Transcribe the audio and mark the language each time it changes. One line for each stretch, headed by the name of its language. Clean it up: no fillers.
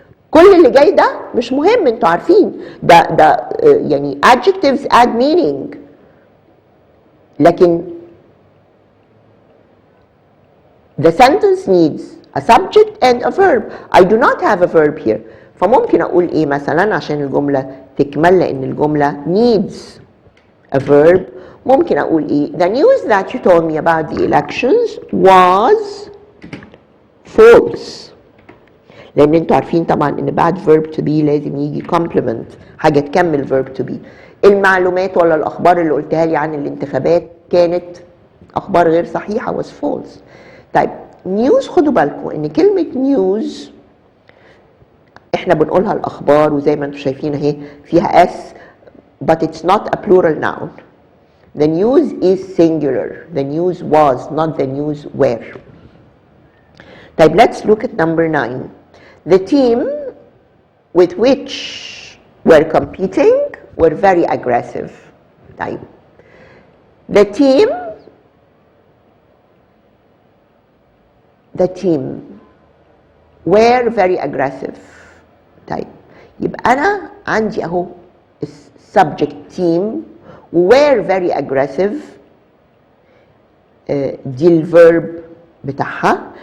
Arabic: كل اللي جاي ده مش مهم، انتوا عارفين ده يعني
English: adjectives add meaning،
Arabic: لكن
English: the sentence needs a subject and a verb. I do not have a verb here.
Arabic: فممكن اقول ايه مثلا عشان الجمله تكمل، لان الجمله
English: needs a verb.
Arabic: ممكن اقول ايه؟
English: the news that you told me about the elections was false.
Arabic: لان انتوا عارفين طبعا ان بعد verb to be لازم يجي complement، حاجه تكمل verb to be. المعلومات ولا الاخبار اللي قلتها لي عن الانتخابات كانت اخبار غير صحيحه
English: was false.
Arabic: طيب نيوز، خدوا بالكم ان كلمه نيوز احنا بنقولها الاخبار، وزي ما انتم شايفين اهي فيها s
English: but it's not a plural noun. The news is singular. The news was, not the news were. طيب let's look at number 9. The team with which we're competing were very aggressive. طيب the team were very aggressive.
Arabic: طيب يبقى أنا عندي أهو subject
English: team were very aggressive،
Arabic: دي الverb بتاعها.